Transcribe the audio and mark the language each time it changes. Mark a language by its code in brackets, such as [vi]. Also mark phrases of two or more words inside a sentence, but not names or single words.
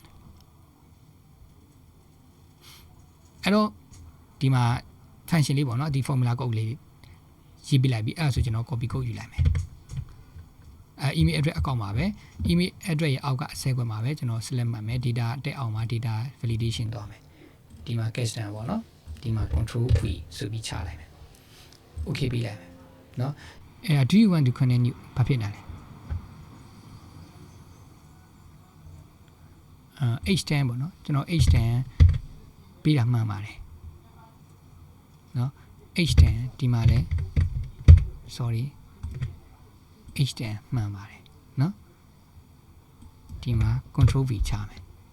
[my] အဲ့တော့ဒီမှာ function လေးပေါ့နော်ဒီ [en] formula code [my] လေးရေးပြလိုက်ပြီအဲ့ဒါဆိုကျွန်တော် [en] copy code [my] ယူလိုက်မယ် [en] email address [my] အကောင့်ပါပဲ [en] email address [my] ရဲ့အောက်ကအစဲခွက်မှာပဲကျွန်တော် select မှတ်မယ် data တက်အောင်မှာ [en] data validation [my] သွားမယ်ဒီမှာ custom ပေါ့နော်ဒီမှာ [en] control V [my] ဆိုပြီးချလိုက်မယ် okay ပြီးလိုက်မယ်เนาะအဲ့ဒါ [en] do you want to continue [my] ဘာဖြစ်နေလဲ H10 ပေါ့နော်ကျွန်တော် H10 ပေးတာမှန်ပါတယ်เนาะH10 ဒီမှာလဲ sorry H10 မှန်ပါတယ်เนาะဒီမှာ [en] control V [my] ချမယ်